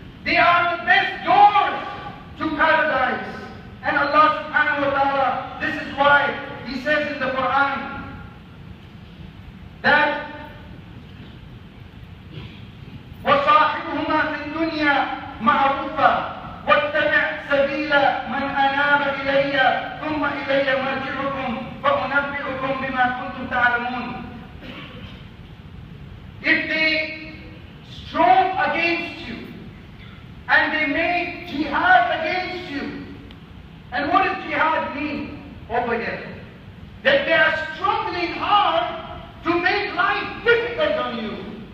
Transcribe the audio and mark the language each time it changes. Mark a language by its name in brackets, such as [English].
[English] They are the best doors to paradise. And Allah subhanahu wa ta'ala, this is why He says in the Qur'an that [Arabic] وَصَاحِبُهُمَا فِي الدُّنْيَا مَعْرُوفًا وَاتَّبِعْ سَبِيلَ مَنْ أَنَابَ إِلَيَّ ثُمَّ إِلَيَّ مَرْجِعُكُمْ فَأُنَبِّئُكُمْ بِمَا كُنْتُمْ تَعْلَمُونَ. [English] If they strove against you and they made jihad against you, and what does jihad mean over here? That they are struggling hard to make life difficult on you.